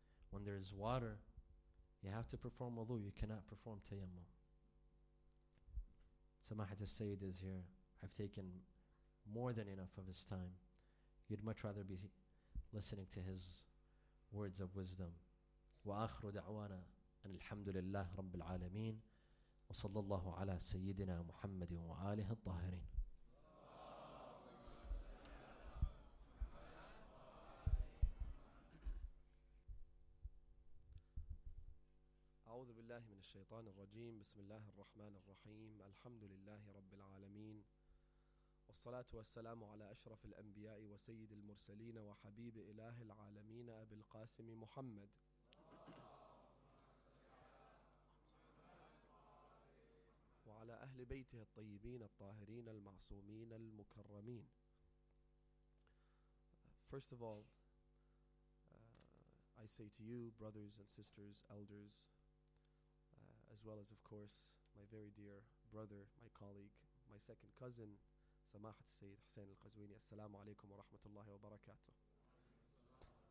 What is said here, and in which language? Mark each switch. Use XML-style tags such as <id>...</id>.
<en>When there's water, you have to perform wudu. You cannot perform tayammum. Samahad Al-Sayyid is here. I've taken more than enough of his time. You'd much rather be listening to his words of wisdom.</en> <ar>وآخر دعوانا أن الحمد لله رب العالمين وصلى الله على سيدنا محمد وآله الطاهرين. أعوذ بالله من الشيطان الرجيم. بسم الله الرحمن الرحيم. الحمد لله رب العالمين والصلاة والسلام على أشرف الأنبياء وسيد المرسلين وحبيب إله العالمين أبي القاسم محمد وعلى أهل بيته الطيبين الطاهرين المعصومين المكرمين.</ar> <en>First of all, I say to you, brothers and sisters, elders, as well as, of course, my very dear brother, my colleague, my second cousin, Samahad Sayyed Hossein Al-Qazwini, Assalamu alaikum wa rahmatullahi wa barakatuh.</en>